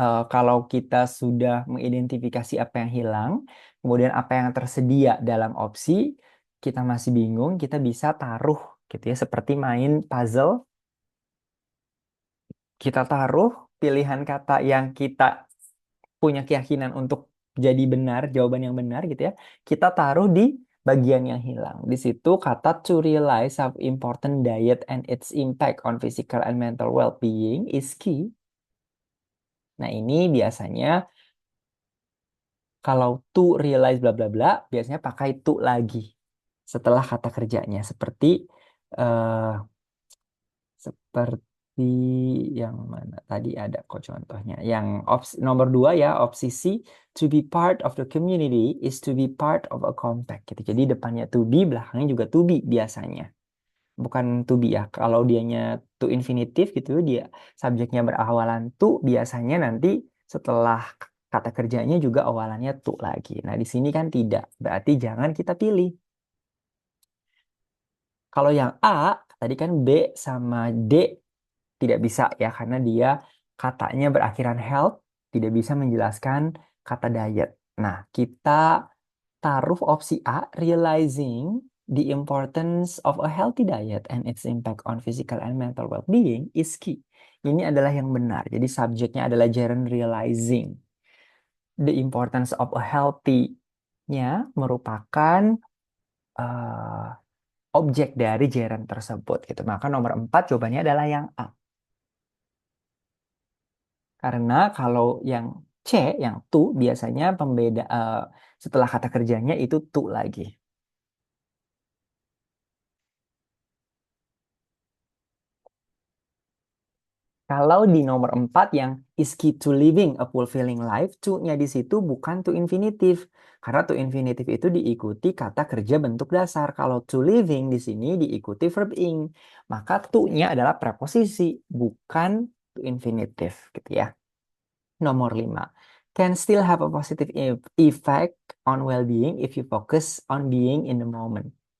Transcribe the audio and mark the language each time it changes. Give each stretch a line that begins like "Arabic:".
Indonesian: Kalau kita sudah mengidentifikasi apa yang hilang, kemudian apa yang tersedia dalam opsi, kita masih bingung, kita bisa taruh gitu ya. Seperti main puzzle, kita taruh pilihan kata yang kita punya keyakinan untuk jadi benar, jawaban yang benar gitu ya. Kita taruh di bagian yang hilang. Di situ kata
English: to realize how important diet and its impact on physical and mental well-being is key.
Indonesian: Nah, ini biasanya kalau to realize bla bla bla, biasanya pakai to lagi setelah kata kerjanya eh seperti yang mana tadi ada kok contohnya. Yang opsi nomor dua ya, opsi C,
English: to be part of the community is to be part of a compact
Indonesian: gitu. Jadi depannya to be, belakangnya juga to be biasanya. Bukan to be ya. Kalau dianya to infinitive gitu, dia subjeknya berawalan to, biasanya nanti setelah kata kerjanya juga awalannya to lagi. Nah, di sini kan tidak. Berarti jangan kita pilih. Kalau yang A, tadi kan B sama D tidak bisa ya karena dia katanya berakhiran health, tidak bisa menjelaskan kata diet. Nah, kita taruh opsi A,
English: realizing the importance of a healthy diet and its impact on physical and mental well-being is key.
Indonesian: Ini adalah yang benar. Jadi subjeknya adalah gerund realizing. The importance of a healthy-nya merupakan eh, objek dari gerund tersebut gitu. Maka nomor 4 jawabannya adalah yang A. Karena kalau yang C, yang to, biasanya pembeda setelah kata kerjanya itu to lagi. Kalau di nomor 4 yang
English: is key to living a fulfilling life,
Indonesian: to-nya di situ bukan to infinitive. Karena to infinitive itu diikuti kata kerja bentuk dasar. Kalau to living di sini diikuti verb ing. Maka to-nya adalah preposisi, bukan to infinitive gitu ya. Nomor 5.
English: Can still have a positive effect on well-being if you focus on being in the moment.